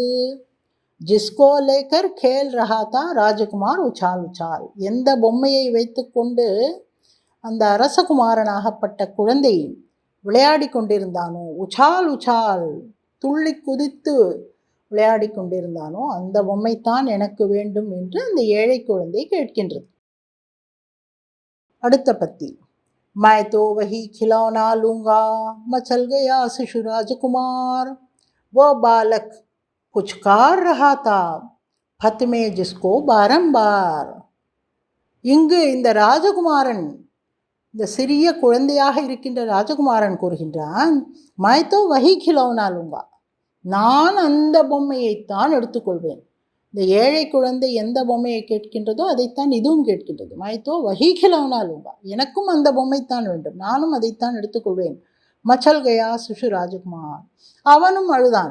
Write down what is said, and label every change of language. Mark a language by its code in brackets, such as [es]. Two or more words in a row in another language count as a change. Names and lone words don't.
[hi] जिसको लेकर खेल रहा था राजकुमार उछाल उछाल, [ta] எந்த பொம்மையை வைத்து கொண்டு அந்த அரசகுமாரனாகப்பட்ட குழந்தை விளையாடி கொண்டிருந்தானோ, [hi] उछाल उछाल, [ta] துள்ளி குதித்து விளையாடி கொண்டிருந்தானோ அந்த பொம்மைத்தான் எனக்கு வேண்டும் என்று அந்த ஏழை குழந்தை கேட்கின்றது. அடுத்த பத்தி. [hi] मैं तो वही खिलौना लूँगा, मचल गया शिशु राजकुमार, वो बालक पुचकार रहा था फत में जिसको बारंबार. [ta] இங்கு இந்த ராஜகுமாரன், இந்த சிறிய குழந்தையாக இருக்கின்ற ராஜகுமாரன் கூறுகின்றான், [hi] मैं तो वही खिलौना लूँगा, [ta] நான் அந்த பொம்மையைத்தான் எடுத்துக்கொள்வேன். இந்த ஏழை குழந்தை எந்த பொம்மையை கேட்கின்றதோ அதைத்தான் இதுவும் கேட்கின்றது. [hi] मैं तो वही खिलौना लूँगा, [ta] எனக்கும் அந்த பொம்மைத்தான் வேண்டும், நானும் அதைத்தான் எடுத்துக்கொள்வேன். [hi] मचल गया शिशु राजकुमार, [ta] அவனும் அழுதான்.